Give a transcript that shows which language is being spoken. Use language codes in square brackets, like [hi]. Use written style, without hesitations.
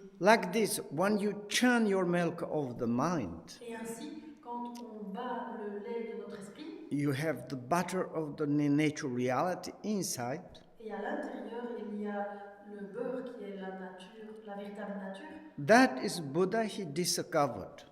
[en] Like this, when you churn your milk of the mind, [fr] Et ainsi, quand on bat le lait de notre esprit, [en] you have the butter of the nature reality inside. [fr] Et à l'intérieur, il y a le beurre qui est la nature, la véritable nature. [en] That is Buddha he discovered.